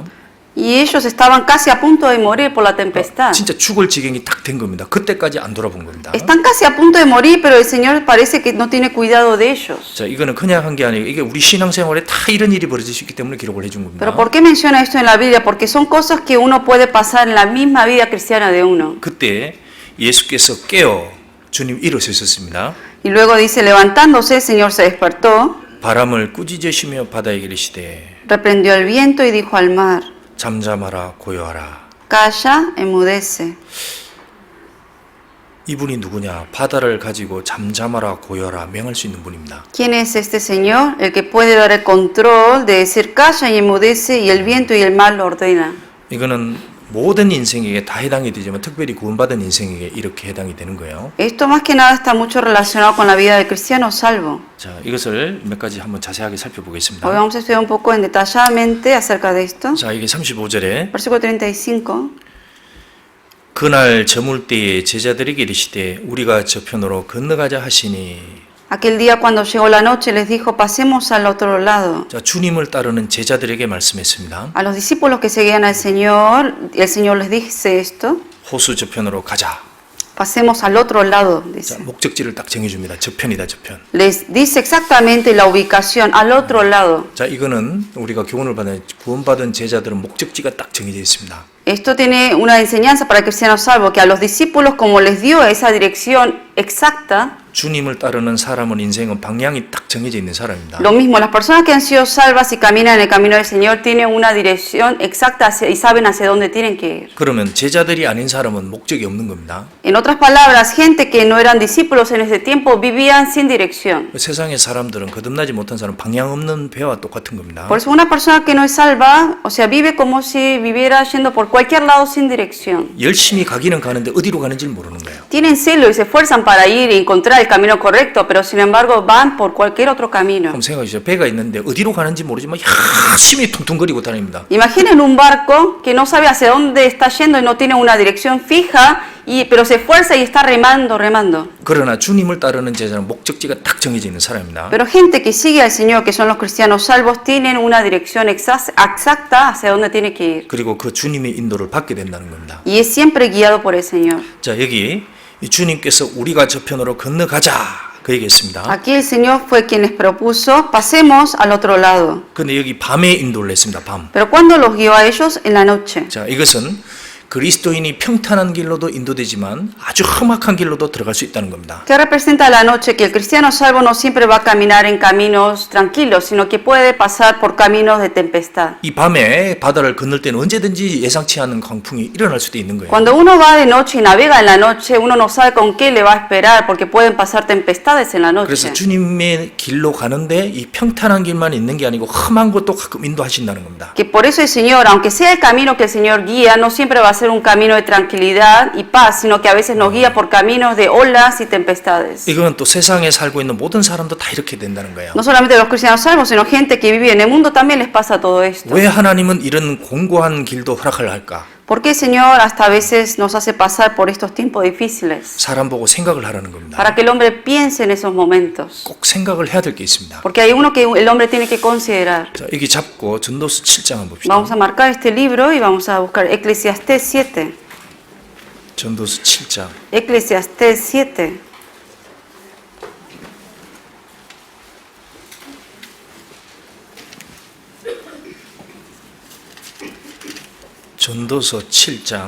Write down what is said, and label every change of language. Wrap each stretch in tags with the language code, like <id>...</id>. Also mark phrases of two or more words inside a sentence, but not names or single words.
<es>Y ellos estaban casi a punto de morir por la tempestad.</es> <ko>진짜 죽을 지경이 딱 된 겁니다. 그때까지 안 돌아본 겁니다.</ko> <es>Están casi a punto de morir, pero el Señor parece que no tiene cuidado de ellos.</es> <ko>자, 이거는 그냥 한 게 아니고 이게 우리 신앙생활에 다 이런 일이 벌어질 수 있기 때문에 기록을 해준 겁니다.</ko> <es>Pero ¿por qué menciona esto en la Biblia? Porque son cosas que uno puede pasar en la misma vida cristiana de uno.</es> <ko>그때 예수께서 깨어 주님 일어서 있었습니다.</ko> <es>Y luego dice, levantándose, el Señor se despertó,</es> <ko>바람을 꾸짖으시며 바다에 이르시되</ko> <es>reprendió el viento y dijo al mar,</es> <ko>잠잠하라 고요하라.</ko> <es>calla, enmudece.</es> <ko>이분이 누구냐? 바다를 가지고 잠잠하라 고요하라 명할 수 있는 분입니다.</ko> <es>¿Quién es este Señor? El que puede dar el control de decir calla y enmudece y el viento y el mar lo ordena.</es> <ko>이거는 모든 인생에게 다 해당이 되지만 특별히 구원받은 인생에게 이렇게 해당이 되는 거예요.</ko> <es>Esto más que nada está mucho relacionado con la vida del cristiano salvo.</es> <ko>자, 이것을 몇 가지 한번 자세하게 살펴보겠습니다.</ko> <es>Hoy vamos a estudiar un poco detalladamente acerca de esto.</es> <ko>자, 이게 35절에</ko> <es>Versículo 35.</es> <ko>그날 저물 때에 제자들에게 이르시되 우리가 저편으로 건너가자 하시니.</ko> <es>Aquel día cuando llegó la noche les dijo, pasemos al otro lado.</es> <ko>자, 주님을 따르는 제자들에게 말씀했습니다.</ko> <es>A los discípulos que seguían al Señor, el Señor les dice esto,</es> <ko>호수 저편으로 가자.</ko> <es>pasemos al otro lado,</es> <ko>자,</ko> <es>dice.</es> <ko>목적지를 딱 정해줍니다. 저편이다, 저편.</ko> <es>Les dice exactamente la ubicación, al otro lado.</es> <ko>자, 이거는 우리가 교훈을 받은 구원받은 제자들은 목적지가 딱 정해져 있습니다.</ko> <es>Esto tiene una enseñanza para el cristiano salvo, que a los discípulos como les dio esa dirección exacta,</es> <ko>주님을 따르는 사람은 인생은 방향이 딱 정해져 있는 사람입니다.</ko> <es>lo mismo, las personas que han sido salvas y caminan en el camino del Señor tienen una dirección exacta y saben hacia dónde tienen que ir.</es> <ko>그러면 제자들이 아닌 사람은 목적이 없는 겁니다.</ko> <es>En otras palabras, gente que no eran discípulos en ese tiempo vivían sin dirección.</es> <ko>세상의 사람들은 거듭나지 못한 사람 방향 없는 배와 똑같은 겁니다.</ko> <es>Por eso una persona que no es salva, o sea, vive como si viviera yendo por cualquier lado sin dirección.</es> <ko>열심히 가기는 가는데 어디로 가는지를 모르는 거예요.</ko> <es>Tienen celo y se esfuerzan para ir y encontrar el camino correcto, pero sin embargo van por cualquier otro camino.</es> <ko>그럼 생각하시죠. 배가 있는데 어디로 가는지 모르지만 열심히 퉁퉁거리고 다닙니다.</ko> <es>Imaginen un barco que no sabe hacia dónde está yendo y no tiene una dirección fija, pero se esfuerza y está remando.</es> <ko>그러나 주님을 따르는 제자는 목적지가 딱 정해져 있는 사람입니다.</ko> <es>Pero gente que sigue al Señor, que son los cristianos salvos, tienen una dirección exacta hacia dónde tiene que ir.</es> <ko>그리고 그 주님의 인도를 받게 된다는 겁니다.</ko> <es>Y es siempre guiado por el Señor.</es> <ko>자, 여기 이 주님께서 우리가 저편으로 건너가자 그 얘기했습니다.</ko> <es>Aquí el Señor fue quien les propuso, pasemos al otro lado.</es> <ko>근데 여기 밤에 인도를 했습니다. 밤.</ko> <es>Pero ¿cuándo los guió a ellos? En la noche.</es> <ko>자, 이것은 그리스도인이 평탄한 길로도 인도되지만 아주 험악한 길로도 들어갈 수 있다는 겁니다.</ko> <es>¿Qué representa la noche? Que el cristiano salvo no siempre va a caminar en caminos tranquilos, sino que puede pasar por caminos de tempestad.</es> <ko>이 밤에 바다를 건널 때는 언제든지 예상치 않은 광풍이 일어날 수도 있는 거예요.</ko> <es>Cuando uno va de noche y navega en la noche, uno no sabe con qué le va a esperar, porque pueden pasar tempestades en la</es> <ko>그래서</ko> <es>noche.</es> <ko>주님의 길로 가는데 이 평탄한 길만 있는 게 아니고 험한 것도 가끔 인도하신다는 겁니다.</ko> <es>Que por eso el Señor, aunque sea el camino que el Señor guía, no siempre va a ser un camino de tranquilidad y paz, sino que a veces nos guía por caminos de olas y tempestades.</es> <ko>이건 또 세상에 살고 있는 모든 사람도 다 이렇게 된다는 거예요.</ko> <es>No solamente los cristianos salvos, sino gente que vive en el mundo también les pasa todo esto.</es> <ko>왜 하나님은 이런 공고한 길도 허락을 할까?</ko> <es>¿Por qué el Señor hasta a veces nos hace pasar por estos tiempos difíciles?</es> <ko>사람 보고 생각을 하라는 겁니다.</ko> <es>Para que el hombre piense en esos momentos.</es> <ko>꼭 생각을 해야 될 게 있습니다.</ko> <es>Porque hay uno que el hombre tiene que considerar.</es> <ko>자, 여기 잡고 전도서 7장 한번 봅시다.</ko> <es>Vamos a marcar este libro y vamos a buscar Eclesiastés 7.</es> <ko>전도서 7장.</ko> <es>Eclesiastés 7.</es> <ko>전도서 7장.</ko>